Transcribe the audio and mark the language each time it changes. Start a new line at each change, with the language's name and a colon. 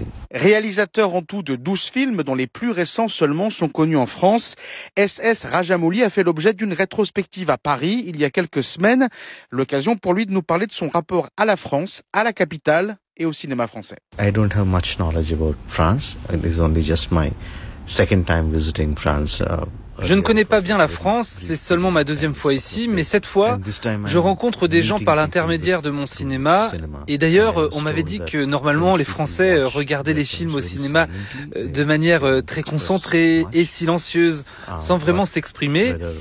French: Réalisateur en tout de 12 films, dont les plus récents seulement sont connus en France, S.S. Rajamouli a fait l'objet d'une rétrospective à Paris il y a quelques semaines. L'occasion pour lui de nous parler de son rapport à la France, à la capitale et au cinéma français.
English: I don't have much knowledge about France. It is only just my second time visiting France.
French: Je ne connais pas bien la France, c'est seulement ma deuxième fois ici, mais cette fois, je rencontre des gens par l'intermédiaire de mon cinéma. Et d'ailleurs, on m'avait dit que normalement, les Français regardaient les films au cinéma de manière très concentrée et silencieuse, sans vraiment s'exprimer.